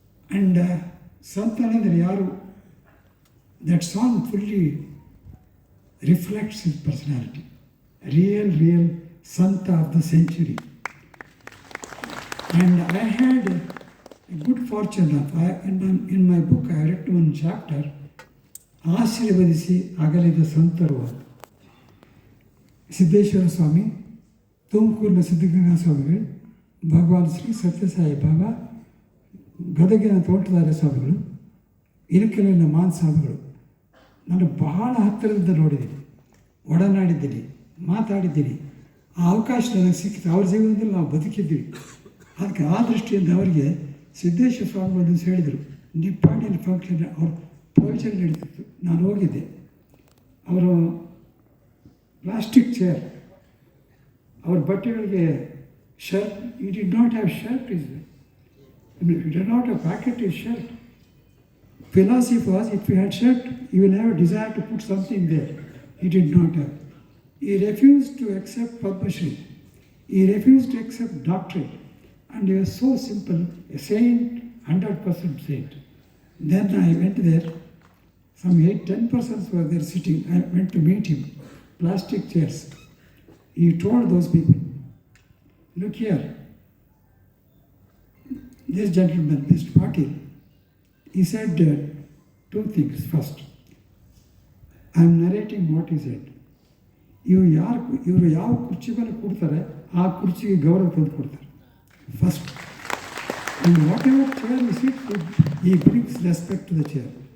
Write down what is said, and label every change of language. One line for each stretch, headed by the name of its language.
English: And Santanendra Yaru, that song fully reflects his personality. Real Santa of the century. And I had a good fortune of, in my book I read one chapter,
Kannada: ಆಶೀರ್ವದಿಸಿ ಅಗಲಿದ ಸಂತರು ಅಂತ. ಸಿದ್ದೇಶ್ವರ ಸ್ವಾಮಿ, ತುಮಕೂರಿನ ಸಿದ್ಧಗಂಗಾ ಸ್ವಾಮಿಗಳು, ಭಗವಾನ್ ಶ್ರೀ ಸತ್ಯಸಾಯಿ ಬಾಬಾ, ಗದಗಿನ ತೋಟದಾರ್ಯ ಸ್ವಾಮಿಗಳು, ಇಲಕಲಿನ ಮಾನ್ ಸ್ವಾಮಿಗಳು. ನಾನು ಬಹಳ ಹತ್ತಿರದಿಂದ ನೋಡಿದ್ದೀನಿ, ಒಡನಾಡಿದ್ದೀನಿ, ಮಾತಾಡಿದ್ದೀನಿ. ಆ ಅವಕಾಶ ನನಗೆ ಸಿಕ್ಕಿತು. ಅವ್ರ ಜೀವನದಲ್ಲಿ ನಾವು ಬದುಕಿದ್ವಿ. ಅದಕ್ಕೆ ಆ ದೃಷ್ಟಿಯಿಂದ ಅವರಿಗೆ ಸಿದ್ದೇಶ್ವರ ಸ್ವಾಮಿಗಳು ಹೇಳಿದರು, ನಿಪ್ಪಾಣಿಯಲ್ಲಿ ಫಂಕ್ಷನ್ ಅವ್ರ ಪ್ರವಚನ ನಡೀತಿತ್ತು. ನಾನು ಹೋಗಿದ್ದೆ. ಅವರು ಪ್ಲಾಸ್ಟಿಕ್ ಚೇರ್, ಅವ್ರ ಬಟ್ಟೆಗಳಿಗೆ ಶರ್ಟ್,
English: He did not have shirt, is did not have packet is shirt. Philosophy was, if you had shirt, you will have a desire to put something there. He did not have. He refused to accept Padma Shri. He refused to accept doctorate. And he was so simple, a saint, 100% saint. Then I went there. Some 8-10 persons were there sitting. I went to meet him. Plastic chairs. He told those people, look here, this gentleman, this patil, he said two things. First, I am narrating what he said.
Kannada: ಇವರು ಯಾವ ಕುರ್ಚಿ ಮೇಲೆ ಕೊಡ್ತಾರೆ ಆ ಕುರ್ಚಿಗೆ ಗೌರವ ತಂದು ಕೊಡ್ತಾರೆ.
English: First, and whatever chair you sit, he brings respect to the chair.